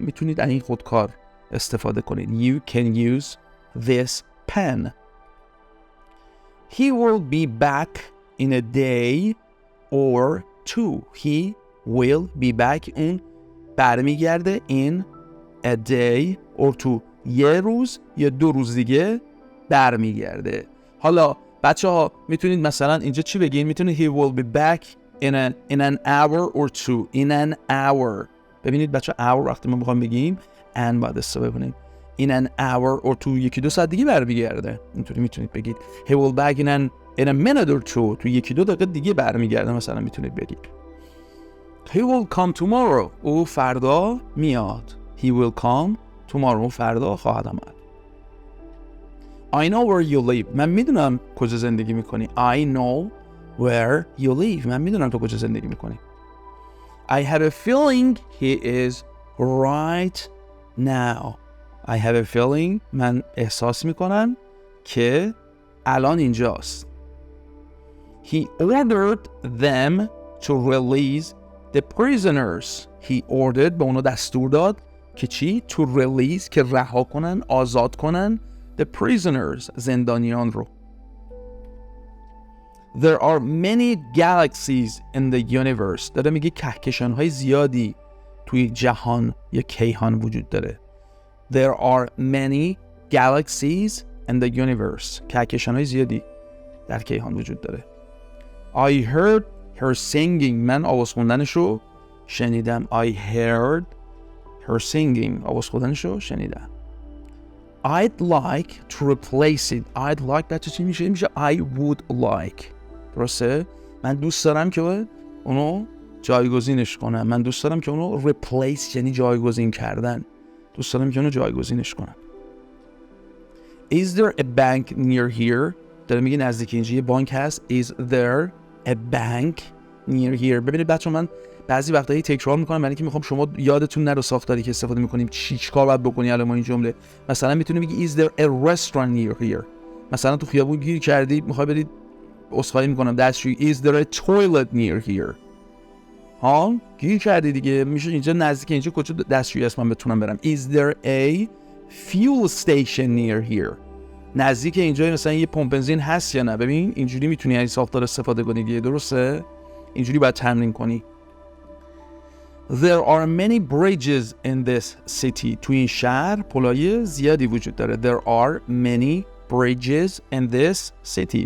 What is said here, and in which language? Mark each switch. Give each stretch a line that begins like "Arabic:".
Persian: میتونید این خودکار استفاده کنید.
English: You can use this pen. He will be back in a day or two. He will be back in
Persian: برمیگرده
English: in a day or two.
Persian: یه روز یا 2 روز دیگه برمیگرده. حالا بچه ها میتونید مثلا اینجا چی بگین؟ میتونید
English: he will be back in an hour or two. In an hour.
Persian: ببینید بچه hour وقتی ما میخوام بگیم and باید استفاده کنیم.
English: In an hour or two.
Persian: 1-2 ساعت دیگه برمیگرده. اینطوری میتونید بگید
English: he will back in a minute or two.
Persian: تو 1-2 دقیقه دیگه برمیگرده مثلا میتونید بگید
English: he will come tomorrow.
Persian: او فردا میاد.
English: He will come tomorrow.
Persian: فردا خواهد آمد.
English: I know where you live.
Persian: من میدونم کجا زندگی میکنی.
English: I know where you live.
Persian: من میدونم تو کجا زندگی میکنی.
English: I have a feeling he is right now. I have a feeling.
Persian: من احساس میکنم که الان اینجاست.
English: He ordered them to release the prisoners. He ordered
Persian: به اونو دستور داد که چی؟
English: To release
Persian: که رها کنن، آزاد کنن
English: the prisoners
Persian: زندانیان رو.
English: There are many galaxies in the universe.
Persian: داره میگه کهکشان‌های زیادی توی جهان یا کیهان وجود داره.
English: There are many galaxies in the universe.
Persian: کهکشان‌های زیادی در کیهان وجود داره.
English: I heard her singing.
Persian: من آواز خوندنش رو شنیدم.
English: I heard her singing.
Persian: آواز خوندنش رو شنیدم.
English: I'd like to replace it. I'd like
Persian: بچه چی میشه؟ میشه
English: I would like.
Persian: درسته؟ من دوست دارم که اونو جایگزینش کنم. من دوست دارم که اونو replace یعنی جایگزین کردن. دوست دارم که اونو جایگزینش کنم.
English: Is there a bank near here?
Persian: داره میگه نزدیک اینجا یه بانک هست.
English: Is there a bank near here?
Persian: ببینید بچه من بعضی وقتا تکرار میکنم برای اینکه میخوام شما یادتون نره ساختاری که استفاده میکنیم چیکار باید بکنی الان ما این جمله. مثلا میتونی بگی
English: is there a restaurant near here.
Persian: مثلا تو خیابون گیر کردی میخوای برید عذرخواهی میکنم دستشویی.
English: is there a toilet near here.
Persian: ها گیر کردی دیگه میشه اینجا نزدیک اینجا کجا دستشویی است من بتونم برم.
English: is there a fuel station near here.
Persian: نزدیک اینجا مثلا یه پمپ بنزین هست یا نه. ببین اینجوری میتونی این ساختار استفاده کنی دیگه. درسته؟ اینجوری باید تمرین کنی.
English: There are many bridges in this city.
Persian: تو این شهر پلای زیادی وجود داره.
English: There are many bridges in this city.